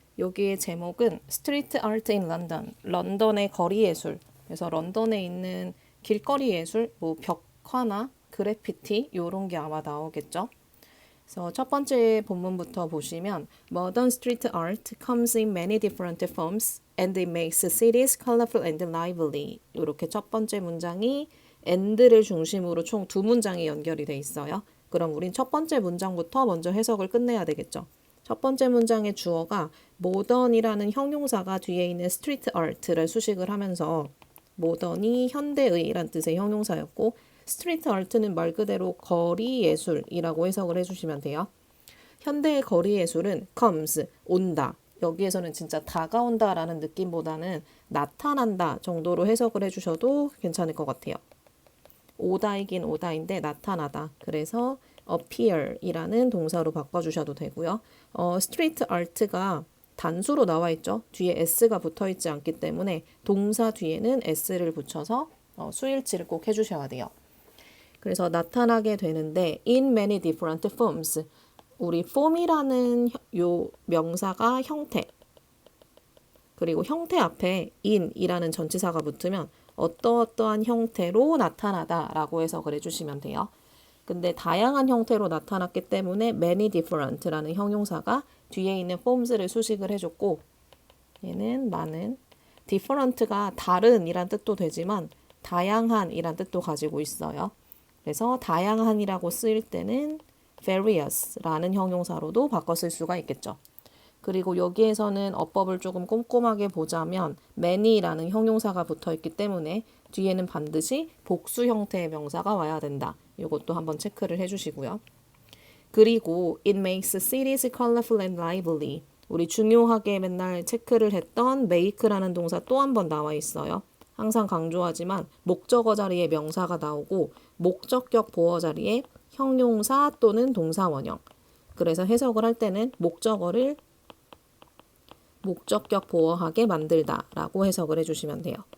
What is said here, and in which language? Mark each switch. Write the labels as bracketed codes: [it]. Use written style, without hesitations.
[ko] 여기의 제목은 스트리트 아트 인 런던, 런던의 거리 예술. 그래서 런던에 있는 길거리 예술, 뭐 벽화나 그래피티 이런 게 아마 나오겠죠. 그래서 첫 번째 본문부터 보시면 [en] Modern street art comes in many different forms and it makes cities colorful and lively. [ko] 이렇게 첫 번째 문장이 and를 중심으로 총 두 문장이 연결이 돼 있어요. 그럼 우린 첫 번째 문장부터 먼저 해석을 끝내야 되겠죠. 첫 번째 문장의 주어가 modern이라는 형용사가 뒤에 있는 street art를 수식을 하면서 모던이 현대의란 뜻의 형용사였고 스트리트 아트는 말 그대로 거리 예술이라고 해석을 해주시면 돼요. 현대의 거리 예술은 comes, 온다. 여기에서는 진짜 다가온다라는 느낌보다는 나타난다 정도로 해석을 해주셔도 괜찮을 것 같아요. 오다이긴 오다인데 나타나다. 그래서 appear이라는 동사로 바꿔주셔도 되고요. 스트리트 아트가 단수로 나와 있죠. 뒤에 s가 붙어 있지 않기 때문에 동사 뒤에는 s를 붙여서 수일치를 꼭 해주셔야 돼요. 그래서 나타나게 되는데 [en] in many different forms. [ko] 우리 form이라는 요 명사가 형태. 그리고 형태 앞에 in이라는 전치사가 붙으면 어떠어떠한 형태로 나타나다라고 해석을 해주시면 돼요. 근데 다양한 형태로 나타났기 때문에 many different라는 형용사가 뒤에 있는 forms를 수식을 해줬고 얘는 많은 different가 다른이란 뜻도 되지만 다양한이란 뜻도 가지고 있어요. 그래서 다양한이라고 쓰일 때는 various라는 형용사로도 바꿔 쓸 수가 있겠죠. 그리고 여기에서는 어법을 조금 꼼꼼하게 보자면 many라는 형용사가 붙어 있기 때문에 뒤에는 반드시 복수 형태의 명사가 와야 된다. 이것도 한번 체크를 해주시고요. 그리고 [en] it makes cities colorful and lively. [ko] 우리 중요하게 맨날 체크를 했던 make라는 동사 또 한 번 나와 있어요. 항상 강조하지만 목적어 자리에 명사가 나오고 목적격 보어 자리에 형용사 또는 동사 원형. 그래서 해석을 할 때는 목적어를 목적격 보어하게 만들다 라고 해석을 해주시면 돼요.